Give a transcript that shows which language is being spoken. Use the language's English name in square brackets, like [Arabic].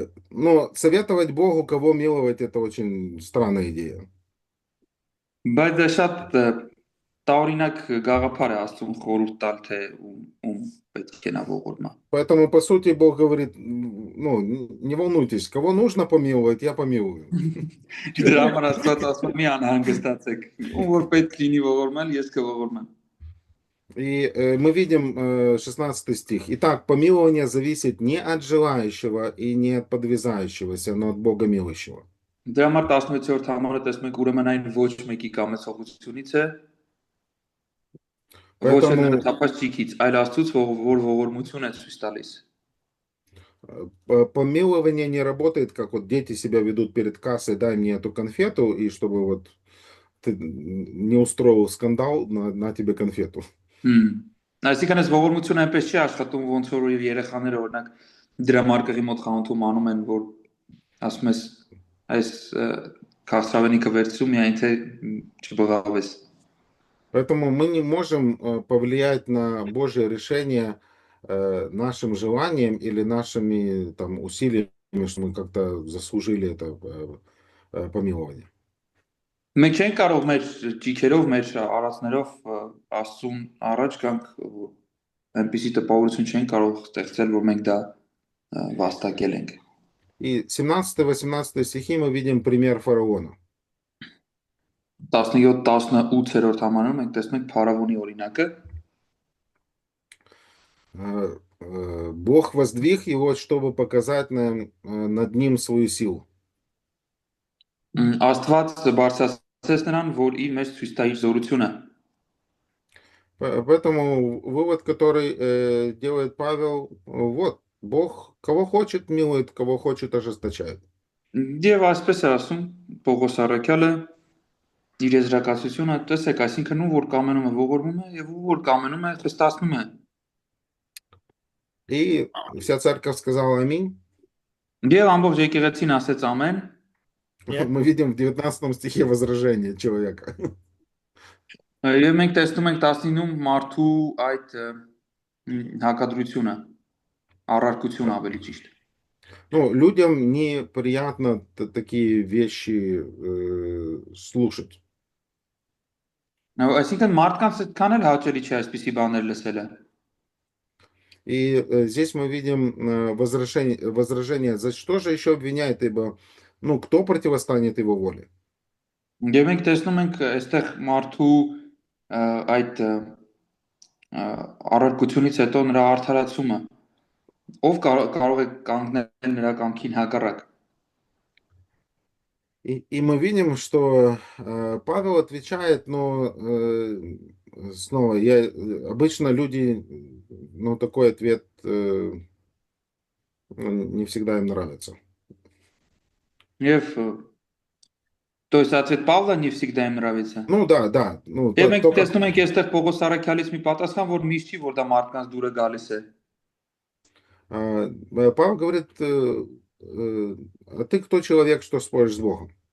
[Russian] Но советовать Богу, кого миловать, это очень странная идея. [Armenian] Բայց դա շատ տարօրինակ գաղափար է Աստծուն խորհուրդ տալ, թե ում պետք է նա ողորմա։ [Russian] Поэтому, по сути, Бог говорит: не волнуйтесь, кого нужно помиловать, я помилую. [Armenian] Դրա համար Աստված ասում է մի անհանգստացեք, ում որ պետք լինի ողորմել, ես կողորմեմ։ [Russian] И мы видим 16 стих. Итак, помилование зависит не от желающего и не от подвязающегося, но от Бога милующего. [Armenian] Դրա համար 16-րդ համարը տեսնում ենք ուրեմն այն ոչ մեկի կամեցողությունից է, ոչ էլ թափած ճիքից, այլ Աստծուց, որ ողորմություն է ցույց տալիս։ [Russian] Помилование не работает, как вот дети себя ведут перед кассой: дай мне эту конфету, и чтобы вот ты не устроил скандал, на тебе конфету. [Armenian] Այսինքն այս ողորմությունը այնպես չի աշխատում, ոնց որ երեխաները օրինակ դրամարկղի մոտ խանութում անում են, որ ասում ես այս քաղցրավենիքը վերցրու, միայն թե չբղավես։ [Russian] Поэтому мы не можем повлиять на Божье решение нашим желанием или нашими там усилиями, что мы как-то заслужили это помилование. [Armenian] Մենք չենք կարող մեր ճիչերով, մեր արածներով Աստծուն առաջ գանք, այնպիսի տպավորություն չենք կարող ստեղծել, որ մենք դա վաստակել ենք։ [Russian] И 17-18 стихи мы видим пример фараона. [Armenian] 17-18-րդ համարում մենք տեսնում ենք Փարավոնի օրինակը։ [Russian] Бог воздвиг его, чтобы показать над ним свою силу. [Armenian] Աստված բարձրացրեց նրան, որ իր մեջ ցույց տա իր զորությունը։ [Russian] Поэтому вывод, который делает Павел, вот, Бог кого хочет милует, кого хочет ожесточает. [Armenian] Եվ այսպես է ասում Պողոս առաքյալը իր եզրակացությունը, տեսեք, այսինքն ում որ կամենում է ողորմում է եւ ում որ կամենում է խստացնում է։ [Russian] И вся церковь сказала аминь. [Armenian] Եվ ամբողջ եկեղեցին ասեց ամեն։ [Russian] Мы видим в 19 стихе возражение человека. [Armenian] Եվ մենք տեսնում ենք 19-ում մարդու այդ հակադրությունը, առարկությունը ավելի ճիշտ։ [Russian] Ну, людям неприятно такие вещи слушать. [Armenian] Այսինքն մարդկանց այդքան էլ հաճելի չէ այսպիսի баներ լսելը։ [Russian] И здесь мы видим возражение, за что же еще обвиняет, ибо, ну, кто противостанет его воле? [Armenian] Եվ մենք տեսնում ենք այստեղ մարդու այդ առարկությունից հետո նրա արդարացումը։ Ով կարող է կանգնել նրա կամքին հակառակ։ [Russian] И мы видим, что Павел отвечает, но снова, обычно люди, ну, такой ответ не всегда им нравится. [Armenian] Եվ [Russian] то есть ответ Павла не всегда им нравится։ Ну да, да. Ну, [Armenian] Եվ մենք [Russian] только... [Armenian] տեսնում ենք այստեղ Պողոս առաքյալից մի պատասխան, որ միշտ չի, որ դա մարդկանց դուրը գալիս է։ [Russian] Павел говорит, а ты кто человек, что споришь с Богом?